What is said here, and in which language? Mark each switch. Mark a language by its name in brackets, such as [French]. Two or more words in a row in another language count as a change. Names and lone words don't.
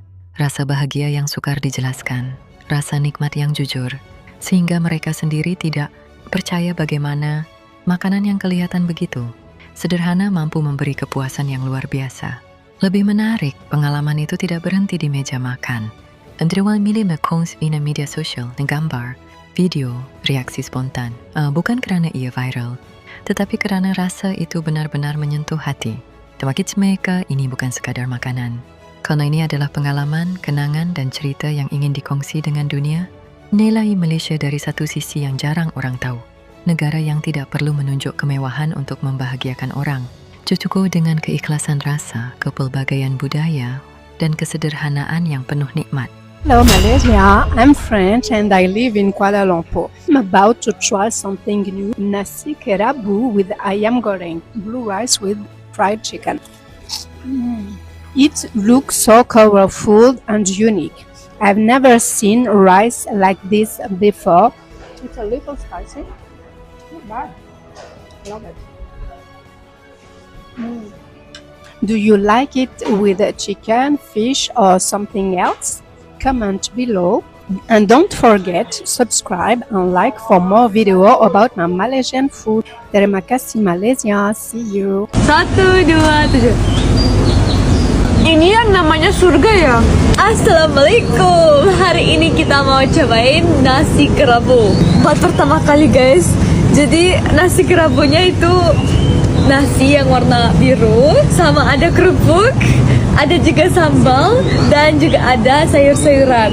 [Malay] Rasa bahagia yang sukar dijelaskan, rasa nikmat yang jujur, sehingga mereka sendiri tidak percaya bagaimana makanan yang kelihatan begitu sederhana mampu memberi kepuasan yang luar biasa. Lebih menarik, pengalaman itu tidak berhenti di meja makan. Andrewan milih mengkongsi di media sosial dengan gambar, video, reaksi spontan. Bukan kerana ia viral, tetapi kerana rasa itu benar-benar menyentuh hati. Bagi mereka, ini bukan sekadar makanan. Karena ini adalah pengalaman, kenangan dan cerita yang ingin dikongsi dengan dunia. Nilai Malaysia dari satu sisi yang jarang orang tahu. Negara yang tidak perlu menunjuk kemewahan untuk membahagiakan orang. Cukup dengan keikhlasan rasa, kepelbagaian budaya, dan kesederhanaan yang penuh nikmat. [English] Hello Malaysia, I'm French and I live in Kuala Lumpur. I'm about to try something new, nasi kerabu with ayam goreng, blue rice with fried chicken. It looks so colorful and unique. I've never seen rice like this before. It's a little spicy. Not bad. Love it. Do you like it with chicken, fish or something else? Comment below. And don't forget, subscribe and like for more video about my Malaysian food. [Malay] Terima kasih Malaysia. [English] See you. 1, 2, 7. [Indonesian] Ini yang namanya surga ya? Assalamualaikum. Hari ini kita mau cobain nasi kerabu. Buat pertama kali guys. Jadi nasi kerabunya itu nasi yang warna biru, sama ada kerupuk, ada juga sambal, dan juga ada sayur-sayuran.